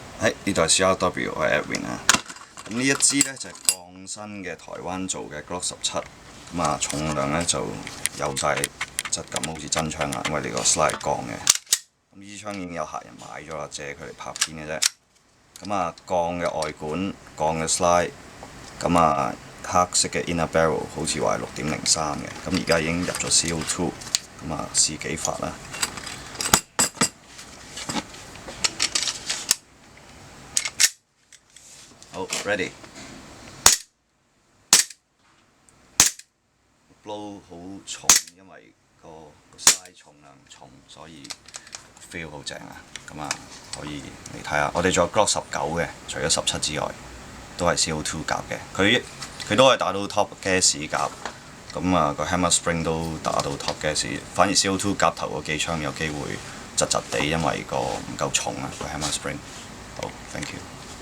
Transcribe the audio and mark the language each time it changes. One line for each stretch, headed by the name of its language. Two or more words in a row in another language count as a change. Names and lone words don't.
Cantonese: 喺呢度係 CRW，我係 Edwin 啊。咁呢一支呢，就係鋼身嘅台灣做嘅 Glock 17，咁啊重量呢就有晒質感，好似真槍啊，因為呢個 slide 係鋼嘅。咁呢支槍已經有客人買咗啦，借佢嚟拍片嘅啫。咁啊鋼嘅外管，鋼嘅 slide， 咁啊黑色嘅
English: inner barrel
Cantonese: 好似話係6.03嘅，咁而家已經入咗 CO2， 咁啊試幾發啦。好 ，ready。blow 好重，因為個 size 重量重，所以 feel 好正啊！咁啊，可以嚟睇下。我哋仲有 Glock 19嘅，除咗17之外，都係 CO2 夾嘅。佢都可以打到
English: top gas
Cantonese: 夾，咁啊個
English: hammer spring
Cantonese: 都打到
English: top gas，
Cantonese: 反而 CO2 夾頭個機槍有機會窒窒地，因為個唔夠重啊個
English: hammer spring。
Cantonese: 好 ，
English: thank you。